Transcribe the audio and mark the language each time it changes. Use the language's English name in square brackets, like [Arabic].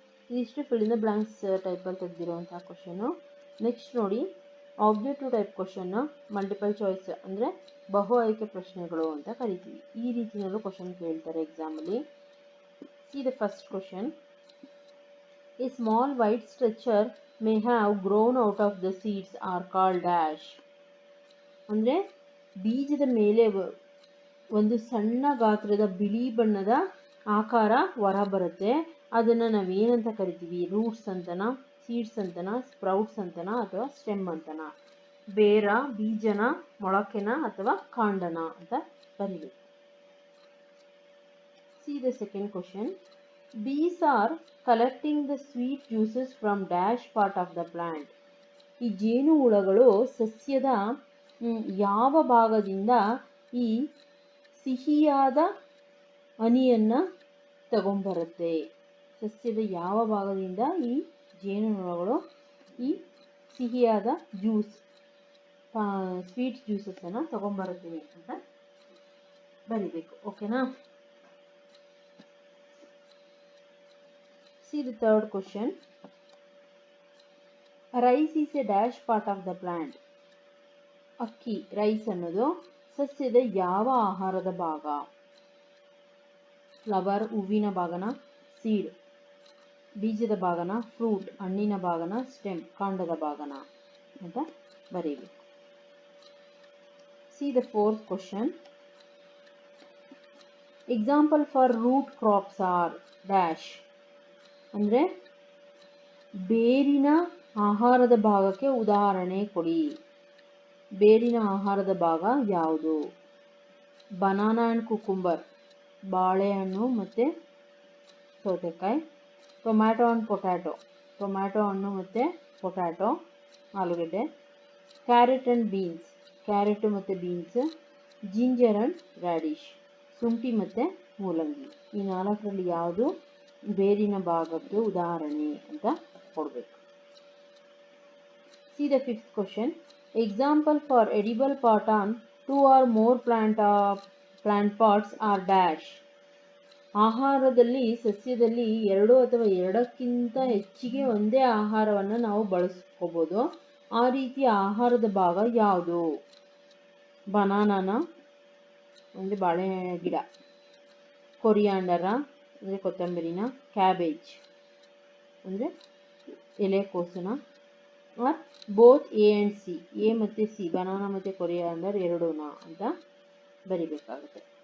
[Kannada] ಇದಿಷ್ಟು fill in the blanks ಟೈಪಲ್ಲಿ ತೆಗೆದಿರುವಂಥ question. Next ನೋಡಿ, objective type question, multiple choice ಅಂದರೆ ಬಹು ಆಯ್ಕೆ ಪ್ರಶ್ನೆಗಳು ಅಂತ ಕರಿತೀವಿ. ಈ ರೀತಿಯಲ್ಲೂ ಕ್ವಶನ್ ಕೇಳ್ತಾರೆ ಎಕ್ಸಾಮಲ್ಲಿ. [English] See the first question, a small white structure may have grown out of the seeds are called dash. [Kannada] ಅಂದರೆ ಬೀಜದ ಮೇಲೆ ಒಂದು ಸಣ್ಣ ಗಾತ್ರದ ಬಿಳಿ ಬಣ್ಣದ ಆಕಾರ ಹೊರ ಬರುತ್ತೆ, ಅದನ್ನು ನಾವೇನಂತ ಕರಿತೀವಿ? ರೂಟ್ಸ್ ಅಂತನ, ಸೀಡ್ಸ್ ಅಂತನ, ಸ್ಪ್ರೌಟ್ಸ್ ಅಂತನ, ಅಥವಾ ಸ್ಟೆಮ್ ಅಂತನ, ಬೇರ, ಬೀಜನ, ಮೊಳಕೆನ ಅಥವಾ ಕಾಂಡನ ಅಂತ ಬರೀಬೇಕು. [English] See the second question. Bees are collecting the sweet juices from dash part of the plant. [Kannada] ಈ ಜೇನು ಹುಳಗಳು ಸಸ್ಯದ ಯಾವ ಭಾಗದಿಂದ ಈ ಸಿಹಿಯಾದ ಹನಿಯನ್ನು ತಗೊಂಬರುತ್ತೆ? ಸಸ್ಯದ ಯಾವ ಭಾಗದಿಂದ ಈ ಜೇನು ಹುಳಗಳು ಈ ಸಿಹಿಯಾದ ಜ್ಯೂಸ್, ಸ್ವೀಟ್ ಜ್ಯೂಸಸ್ಸನ್ನು ತಗೊಂಬರುತ್ತೆ ಅಂತ ಬರಿಬೇಕು. ಓಕೆನಾ? [English] See the third question. Rice is a dash part of the plant. [Kannada] ಅಕ್ಕಿ, ರೈಸ್ ಅನ್ನೋದು ಸಸ್ಯದ ಯಾವ ಆಹಾರದ ಭಾಗ? ಫ್ಲವರ್, ಹೂವಿನ ಭಾಗನ, ಸೀಡ್, ಬೀಜದ ಭಾಗನ, ಫ್ರೂಟ್, ಹಣ್ಣಿನ ಭಾಗನ, ಸ್ಟೆಮ್, ಕಾಂಡದ ಭಾಗನ ಅಂತ ಬರೀಬೇಕು. [English] See the fourth question. Example for root crops are dash. [Kannada] ಅಂದರೆ ಬೇರಿನ ಆಹಾರದ ಭಾಗಕ್ಕೆ ಉದಾಹರಣೆ ಕೊಡಿ. ಬೇರಿನ ಆಹಾರದ ಭಾಗ ಯಾವುದು? [English] banana and cucumber, [Kannada] ಬಾಳೆಹಣ್ಣು ಮತ್ತು ಸೌತೆಕಾಯಿ. [English] tomato and potato, [Kannada] ಟೊಮ್ಯಾಟೊ ಹಣ್ಣು ಮತ್ತು ಪೊಟ್ಯಾಟೊ, ಆಲೂಗಡ್ಡೆ. [English] carrot and beans, [Kannada] ಕ್ಯಾರೆಟು ಮತ್ತು ಬೀನ್ಸ್. [English] ginger and radish, [Kannada] ಶುಂಠಿ ಮತ್ತು ಮೂಲಂಗಿ. ಈ ನಾಲ್ಕರಲ್ಲಿ ಯಾವುದು ಬೇರಿನ ಭಾಗಕ್ಕೆ ಉದಾಹರಣೆ ಅಂತ ಕೊಡಬೇಕು. [English] See the fifth question. Example for edible part on 2 or more plant parts are dash. [Kannada] ಆಹಾರದಲ್ಲಿ, ಸಸ್ಯದಲ್ಲಿ 2 ಅಥವಾ 2ಕ್ಕಿಂತ ಹೆಚ್ಚಿಗೆ ಒಂದೇ ಆಹಾರವನ್ನು ನಾವು ಬಳಸ್ಕೋಬೋದು. ಆ ರೀತಿಯ ಆಹಾರದ ಭಾಗ ಯಾವುದು? ಬನಾನಾನ ಅಂದರೆ ಬಾಳೆ ಗಿಡ, ಕೊರಿಯಾಂಡರ ಅಂದರೆ ಕೊತ್ತಂಬರಿನ, ಕ್ಯಾಬೇಜ್ ಅಂದರೆ ಎಲೆಕೋಸನ, [English] are both A and C, [Kannada] A ಮತ್ತು ಸಿ, ಬನಾನಾ ಮತ್ತು ಕೊರಿಯಾಂಡರ್ ಎರಡೂನ ಅಂತ ಬರಿಬೇಕಾಗುತ್ತೆ.